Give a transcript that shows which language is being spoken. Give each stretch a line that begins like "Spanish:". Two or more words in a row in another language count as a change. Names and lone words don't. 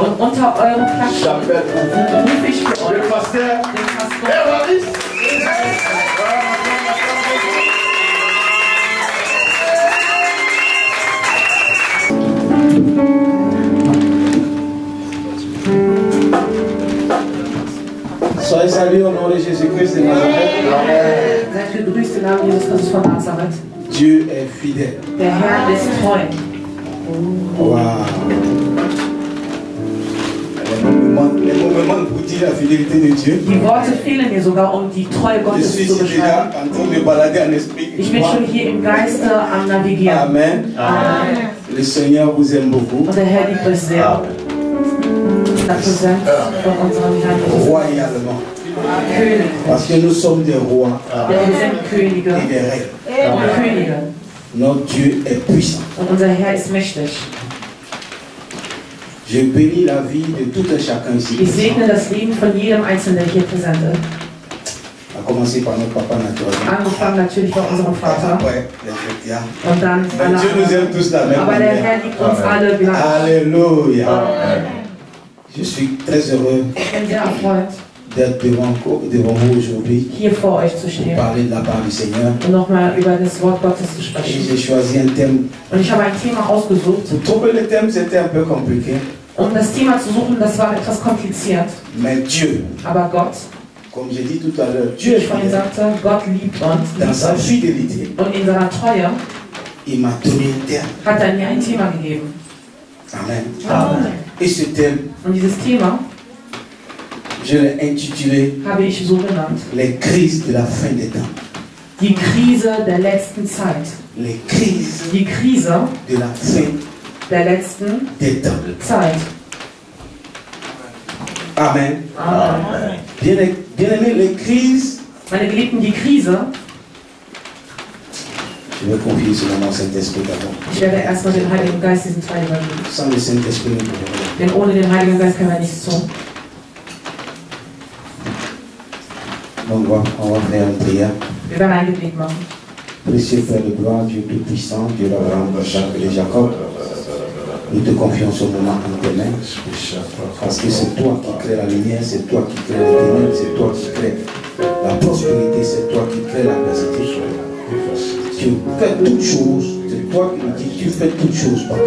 German: Und unter eurem Klatschen
French: j'appelle pour vous
German: rufe ich für euch
French: le pasteur
German: den Pastor. Évariste.
French: Soyez salués au nom de Jésus-Christ de Nazareth.
German: Seid gegrüßt im Namen Jesus Christus von Nazareth.
French: Dieu est fidèle.
German: Der Herr ist treu. Wow.
French: Les mots me manquent pour dire la fidélité de Dieu.
German: Die Worte fehlen mir sogar, um die Treue
French: Je
German: Gottes
French: suis
German: zu
French: déjà
German: beschreiben.
French: en train de balader en esprit.
German: Ich bin schon hier im Geiste am Navigieren. Amen. Amen.
French: Le Seigneur vous aime beaucoup.
German: Und der Herr liebt euch sehr. Dafür sind von unserem Herrn Jesus
French: Royalement.
German: König.
French: Parce que nous sommes des rois
German: Denn wir sind Könige
French: et des reines.
German: und Könige.
French: Notre Dieu est puissant.
German: Und unser Herr ist mächtig.
French: Je bénis la vie de tout un chacun ici.
German: Ich segne das Leben von jedem Einzelnen, der hier präsent ist.
French: À commencer par notre papa naturellement.
German: Angefangen natürlich bei unserem Vater.
French: Après, les chrétiens.
German: Und dann
French: Mais
German: alle
French: Dieu nous
German: anderen.
French: aime tous de la même
German: Aber der
French: manière.
German: Herr liebt uns alle gleich.
French: Alléluia. Je suis très heureux
German: Ich bin sehr erfreut,
French: d'être devant vous aujourd'hui
German: hier vor euch zu
French: pour
German: stehen
French: parler de la part du Seigneur.
German: und nochmal über das Wort Gottes zu
French: Et
German: sprechen.
French: j'ai choisi un thème.
German: Und ich habe ein Thema ausgesucht.
French: Pour trouver le thème, c'était un peu compliqué.
German: Um das Thema zu suchen, das war etwas kompliziert.
French: Mais Dieu,
German: Aber Gott,
French: comme j'ai dit tout à l'heure,
German: wie
French: Dieu est
German: ich vorhin
French: fidèle.
German: sagte, Gott liebt uns.
French: Dans sa fidélité,
German: Und in seiner Treue
French: il m'a donné un thème.
German: hat er mir ein Thema gegeben. Amen. Amen.
French: Et ce thème,
German: Und dieses Thema
French: je l'ai intitulé
German: habe ich so genannt.
French: Les crises de la fin des temps.
German: Die Krise der letzten Zeit.
French: Les crises
German: Die Krise
French: de la fin
German: der letzten
French: des temps.
German: Zeit. Amen. Amen.
French: Bien-aimés, les crises,
German: Meine Geliebten, die Krise,
French: je vais confier ce moment au Saint-Esprit d'abord.
German: ich werde erstmal den Heiligen Geist diesen Teil übergeben.
French: Sans le Saint-Esprit, nous ne pouvons rien.
German: Denn ohne den Heiligen Geist können wir nichts tun.
French: Donc on va faire une prière.
German: Wir werden ein Gebet machen.
French: Précieux Père de gloire, Dieu Tout-Puissant, Dieu d'Abraham, Jacques et Jacob, nous te confions ce moment en tes mains. Parce que c'est toi qui crée la lumière, c'est toi qui crée les ténèbres, c'est toi qui crée la prospérité, c'est toi qui crée l'adversité. Tu fais toutes choses, c'est toi qui nous dis, tu fais toutes choses, Papa.